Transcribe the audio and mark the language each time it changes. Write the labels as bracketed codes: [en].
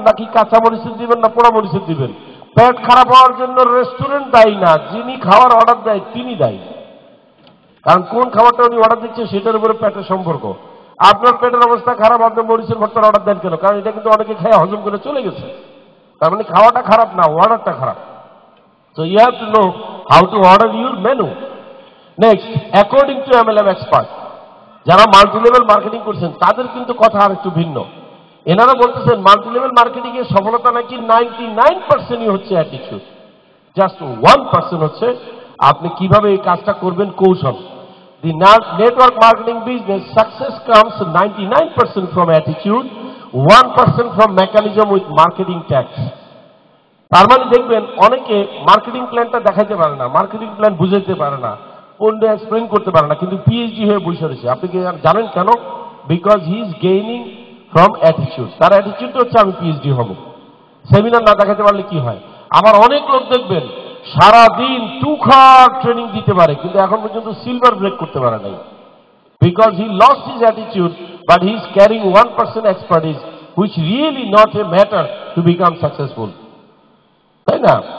[bn] নাকি কাঁচা মরিচের দিবেন, না পোড়া মরিচের দিবেন। পেট খারাপ হওয়ার জন্য রেস্টুরেন্ট দায়ী না, যিনি খাওয়ার অর্ডার দেয় তিনি দায়ী। কারণ কোন খাবারটা উনি অর্ডার দিচ্ছে সেটার উপরে পেটের সম্পর্ক। আপনার পেটের অবস্থা খারাপ, আপনি মরিচের ভর্তার অর্ডার দেন কেন? কারণ এটা কিন্তু অনেকে খেয়ে হজম করে চলে গেছে। তার মানে খাওয়াটা খারাপ না, অর্ডারটা খারাপ। [en] So you have to know how to order your menu. Next, according to MLM expert, [bn] যারা মাল্টি লেভেল মার্কেটিং করছেন তাদের কিন্তু কথা আর একটু ভিন্ন। এনারা বলতেছেন মাল্টি লেভেল মার্কেটিং এর সফলতা নাকি 99%ই হচ্ছে অ্যাটিটিউড, জাস্ট 1% হচ্ছে আপনি কিভাবে এই কাজটা করবেন কৌশল। [en] The network marketing business success comes 99% from attitude, 1% from mechanism with marketing tax. [bn] তার মানে দেখবেন অনেকে মার্কেটিং প্ল্যানটা দেখাইতে পারে না, মার্কেটিং প্ল্যান বুঝাইতে পারে না, কোনটা এক্সপ্লেন করতে পারে না, কিন্তু পিএইচডি হয়ে বসে রয়েছে। আপনি কি জানেন কেন? [en] Because he is gaining from attitude. [bn] তার অ্যাটিটিউড হচ্ছে আমি পিএইচডি হব। সেমিনার না দেখাতে পারলে কি হয়? আবার অনেক লোক দেখবেন সারাদিন টুখার ট্রেনিং দিতে পারে, কিন্তু এখন পর্যন্ত সিলভার ব্রেক করতে পারে নাই, [en] Because he lost his attitude, but he is carrying 1% expertise which really not a matter to become successful. [bn] তাই না?